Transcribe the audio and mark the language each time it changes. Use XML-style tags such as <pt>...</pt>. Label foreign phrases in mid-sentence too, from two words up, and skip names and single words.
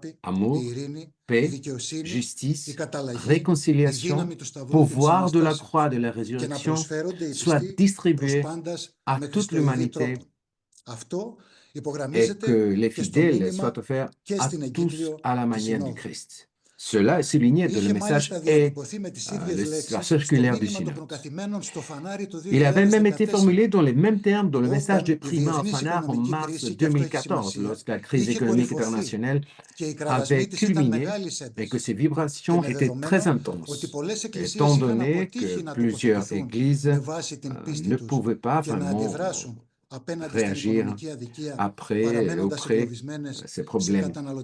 <fr>amour,</fr> <el>η ειρήνη, η</el> <fr>paix,</fr> <el>δικαιοσύνη, η</el> <fr>justice,</fr> <el>καταλλαγή, η</el> <fr>réconciliation,</fr> <el>δύναμη του Σταυρού και της</el> <fr>pouvoir de la</fr> <el>Αναστάσεως</el> <fr>croix de la</fr> <el>και να</el> <fr>résurrection</fr> <el>προσφέρονται οι</el> <fr>soit</fr> <el>πιστοί προς</el> <fr>distribué</fr> <el>πάντας</el> <fr>à</fr> <el>με</el> <fr>toute</fr> <el>χριστοειδή</el> <fr>l'humanité</fr> <el>τρόπον. Αυτό</el> <fr>et que les fidèles soient offerts à tous à la manière du Christ. Cela est souligné dans le message et la circulaire du synode. Il avait même été formulé dans les mêmes termes dans le message de Prima Afanar en mars 2014, lorsque la crise économique internationale avait culminé et que ces vibrations étaient très intenses, étant donné que plusieurs églises ne pouvaient pas vraiment réagir après ces problèmes.</fr>